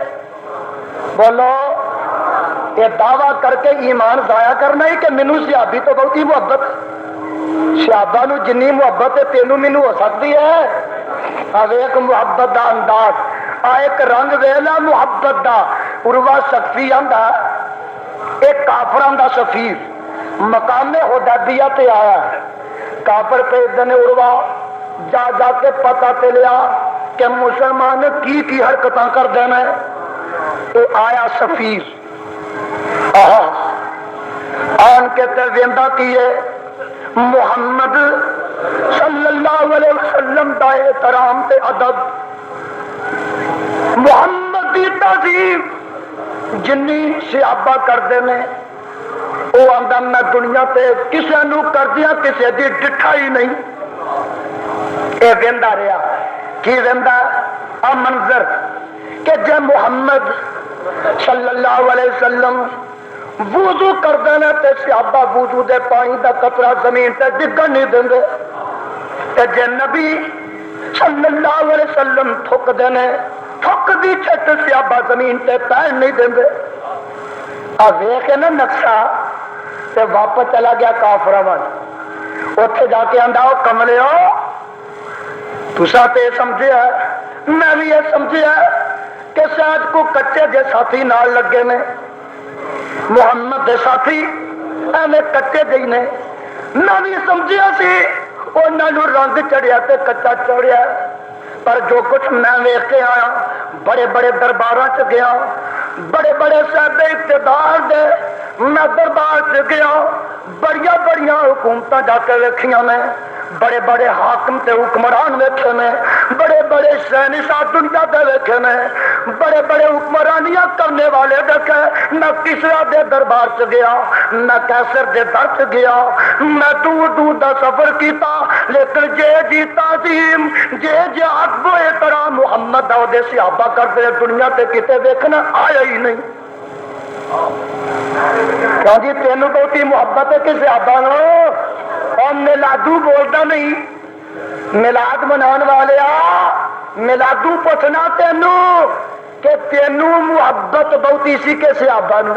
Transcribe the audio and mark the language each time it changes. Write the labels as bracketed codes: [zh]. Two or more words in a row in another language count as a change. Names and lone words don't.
[pa] بولو یہ دعویٰ کر کے ایمان ضائع کرنا ہی کہ مینوں صحابی تو بہتی محبت، صحابہ نو جنی محبت ہے تینوں مینوں ہو سکتی ہے؟ ایک محبت دا انداز، ایک رنگ ویلا محبت دا۔ عروہ ثقفی آندا ایک کافراں دا سفیر مقام حدیبیہ تے آیا، کافر بھیجدے نے عروہ جا جا کے پتہ تے لیا کہ مسلمان کی حرکتاں کردے نے۔ تو آیا سفیر آن کے تے ویندا کیے محمد [ar] صلی اللہ علیہ وسلم [pa] دا احترام تے ادب، محمد دی تعظیم جنی صحابہ کردے نے، وہ آندا میں دنیا تے کسے نو کردیاں کسے دی ڈٹھا ہی نہیں۔ اے ویندا رہا کی ویندا آ منظر کہ جے محمد [ar] صلی اللہ علیہ وسلم [pa] وضو کردے نے تے صحابہ وضو دے پانی دا قطرہ زمین تے ڈگن نہیں دیندے، تے جے نبی [ar] صلی اللہ علیہ وسلم [pa] تھک دے نے تھک دی چھت صحابہ زمین تے پیر نہیں دیندے۔ آ ویکھے نا نقشہ تے واپس چلا گیا کافراں وال، اوتھے جا کے آندا او کملیو تساں تے سمجھیا میں بھی یہ سمجھیا کہ شاید کو کچے جے ساتھی نال لگے نے، محمد دے ساتھی ایویں کچے جی نے، میں بھی سمجھیا سی انہاں نوں رنگ چڑھیا تے کچا چڑھیا، پر جو کچھ میں ویکھ کے آیا، بڑے بڑے درباراں چ گیا، بڑے بڑے صاحب اقتدار دے میں دربار چ گیا، بڑیاں بڑیاں حکومتاں جا کے ویکھیاں میں، بڑے بڑے حاکم تے حکمران ویکھے میں، بڑے بڑے شہنشاہ دنیا دے ویکھے میں، بڑے بڑے حکمرانیاں کرنے والے دیکھے، میں کسرا دے دربار چ گیا، میں کیسر دے در چ گیا، میں دور دور دا سفر کیتا، لیکن جی تعظیم جے عقب و احترام محمد اور دے صحابہ کرتے دنیا تے کتے ویکھنا آیا ہی نہیں۔ کیوں جی تینوں بہتی محبت ہے کہ صحابہ نو؟ اور میلادو بولتا نہیں، میلاد منان والے میلادو پوچھنا تینوں کہ تینوں محبت بہتی سی کہ صحابہ نو؟